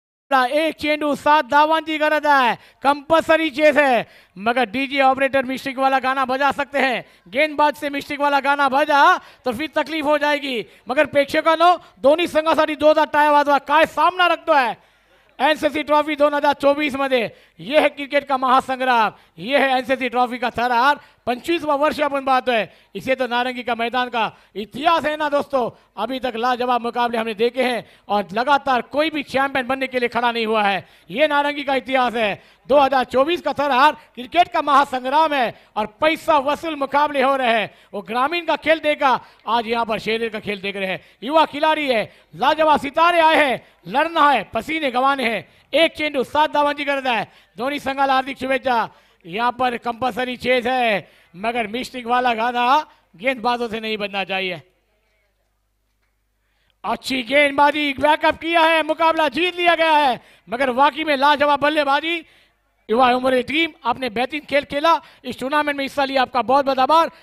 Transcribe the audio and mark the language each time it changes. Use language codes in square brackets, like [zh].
[mr] एक चेंडू 7 धावांची गरज [hi] है, कंपल्सरी चेस है, मगर डीजे ऑपरेटर मिस्टिक वाला गाना बजा सकते हैं। गेंदबाज से मिस्टिक वाला गाना बजा तो फिर तकलीफ हो जाएगी। [mr] मगर प्रेक्षकांनो, दोन्ही संघासाठी जोरदार टाळ्या वाजवा। काय सामना रखतोय एनसीसी ट्रॉफी 2024 मध्ये। [hi] ये है क्रिकेट का महासंग्राम, ये है एनसीसी ट्रॉफी का थरार। 25वां वर्ष अपन बात है, इसे तो नारंगी का मैदान का इतिहास है ना दोस्तों। अभी तक लाजवाब मुकाबले हमने देखे हैं और लगातार कोई भी चैंपियन बनने के लिए खड़ा नहीं हुआ है। ये नारंगी का इतिहास है। 2024 का थरार क्रिकेट का महासंग्राम है और पैसा वसूल मुकाबले हो रहे हैं। वो ग्रामीण का खेल देखा, आज यहाँ पर शेर का खेल देख रहे हैं। युवा खिलाड़ी है, लाजवाब सितारे आए हैं, लड़ना है, पसीने गंवाने हैं। [mr] एक चेंडू 7 धावांची गरज है, दोन्ही संघाला हार्दिक शुभेच्छा। [hi] यहाँ पर कंपल्सरी चेज है, मगर मिस्टिक वाला गाना गेंदबाजों से नहीं बनना चाहिए। अच्छी गेंदबाजी, बैकअप किया है, मुकाबला जीत लिया गया है, मगर वाकई में लाजवाब बल्लेबाजी। युवा उम्र टीम, आपने बेहतरीन खेल खेला, इस टूर्नामेंट में हिस्सा लिया, आपका बहुत बहुत आभार।